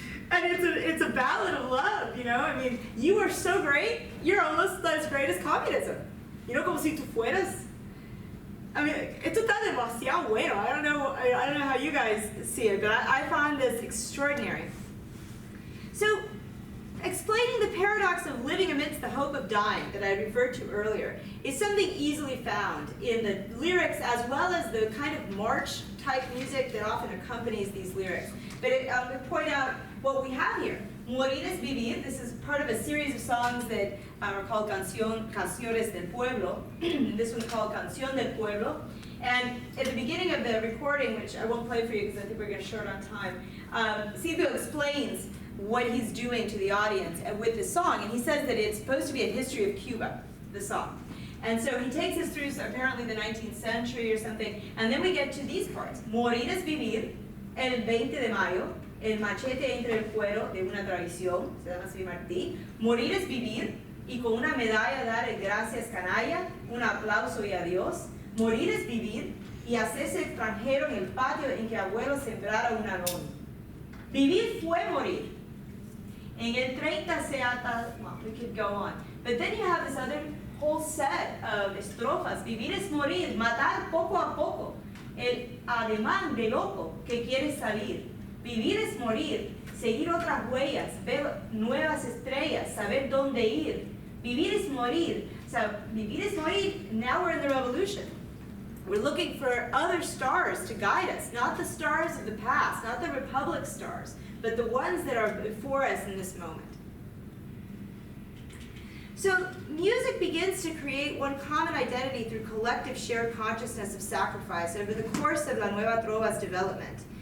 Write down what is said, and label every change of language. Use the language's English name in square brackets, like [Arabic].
[English] And it's a ballad of love, I mean, you are so great, you're almost as great as communism. [Spanish] Como si tú fueras. [English] I mean, [Spanish] esto está demasiado bueno. [English] I don't know how you guys see it, but I find this extraordinary. So, explaining the paradox of living amidst the hope of dying that I referred to earlier is something easily found in the lyrics as well as the kind of march-type music that often accompanies these lyrics. But I point out what we have here. [Spanish] Morir es vivir. [English] This is part of a series of songs that are called Canciones del Pueblo. This one's called Canción del Pueblo. And at the beginning of the recording, which I won't play for you because I think we're getting short on time, Silvio explains what he's doing to the audience with this song. And he says that it's supposed to be a history of Cuba, the song. And so he takes us through apparently the 19th century or something. And then we get to these parts. [Spanish] Morir es vivir, el 20 de mayo, el machete entre el cuero de una tradición, se llama así Martí. Morir es vivir, y con una medalla dar gracias canalla, un aplauso y adiós. Morir es vivir, y hacerse extranjero en el patio en que abuelo sembrara un alón. Vivir fue morir. En el 30 se ata, [English] well, we could go on. But then you have this other whole set of estrofas. [Spanish] Vivir es morir, matar poco a poco. El ademán de loco que quiere salir. Vivir es morir, seguir otras huellas, ver nuevas estrellas, saber dónde ir. Vivir es morir. So, vivir es morir, [English] now we're in the revolution. We're looking for other stars to guide us, not the stars of the past, not the Republic stars, but the ones that are before us in this moment. So music begins to create one common identity through collective shared consciousness of sacrifice over the course of La Nueva Trova's development.